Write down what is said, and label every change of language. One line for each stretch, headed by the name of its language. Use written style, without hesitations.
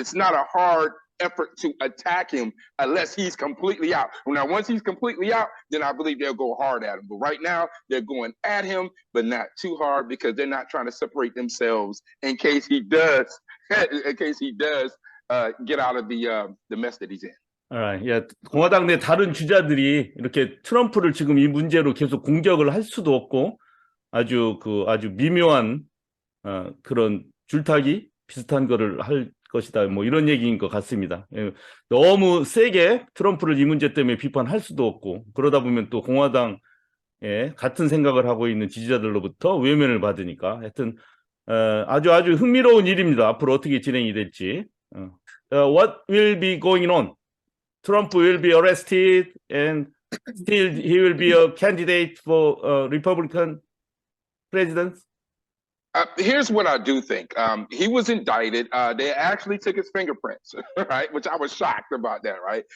English: It's not a hard effort to attack him unless he's completely out. Now, once he's completely out, then I believe they'll go hard at him. But right now, they're going at him, but not too hard, because they're not trying to separate themselves in case he does get out of the mess that he's in.
Korean: 공화당 내 다른 주자들이 이렇게 트럼프를 지금 이 문제로 계속 공격을 할 수도 없고, 아주 미묘한 그런 줄타기 비슷한 거를 할 것이다, 뭐 이런 얘기인 것 같습니다. 너무 세게 트럼프를 이 문제 때문에 비판할 수도 없고, 그러다 보면 또 공화당에 같은 생각을 하고 있는 지지자들로부터 외면을 받으니까, 하여튼 아주 흥미로운 일입니다. 앞으로 어떻게 진행이 될지.
English: What will be going on? Trump will be arrested and still he will be a candidate for Republican president. Here's what I do think. He was indicted. They actually took his fingerprints, right? Which I was shocked about that, right?